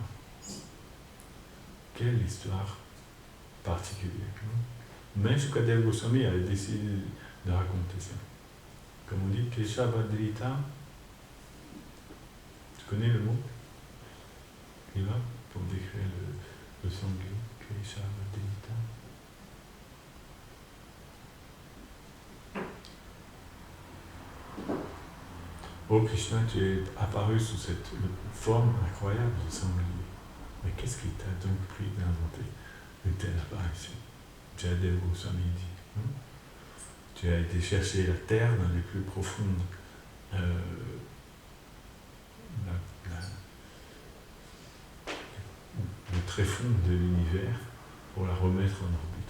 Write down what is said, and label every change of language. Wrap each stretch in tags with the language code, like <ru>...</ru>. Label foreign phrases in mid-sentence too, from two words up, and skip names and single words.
<fr>Quelle histoire particulière, non? Mais Shukadeva Goswami avait décidé de raconter ça. Comme on dit, Keshavadrita. Tu connais le mot? Il va pour décrire le sanglier. Keshavadrita. Oh Krishna, tu es apparu sous cette forme incroyable de sanglier. Mais qu'est-ce qui t'a donc pris d'inventer une telle apparition? Jadeva Goswami dit. Tu as été chercher la terre dans les plus profondes, le tréfonds de l'univers pour la remettre en orbite.</fr>